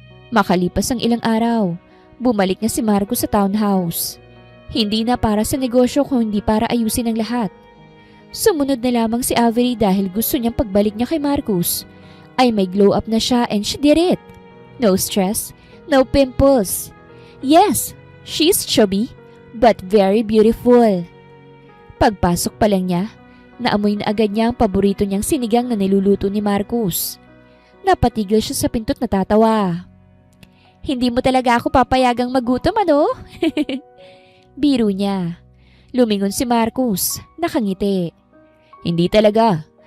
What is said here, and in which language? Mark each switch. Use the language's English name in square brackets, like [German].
[Filipino] Makalipas ang ilang araw, bumalik na si Marcos sa townhouse. Hindi na para sa negosyo kung hindi para ayusin ang lahat. Sumunod na lamang si Avery dahil gusto niyang pagbalik niya kay Marcos ay may glow up na siya [English] and she did it. No stress, no pimples. Yes! She's chubby, but very beautiful. [Filipino] Pagpasok pa lang niya, naamoy na agad niya ang paborito niyang sinigang na niluluto ni Marcos. Napatigil siya sa pinto't natatawa. Hindi mo talaga ako papayagang magutom, ano? Biro niya. Lumingon si Marcos, nakangiti. Hindi talaga.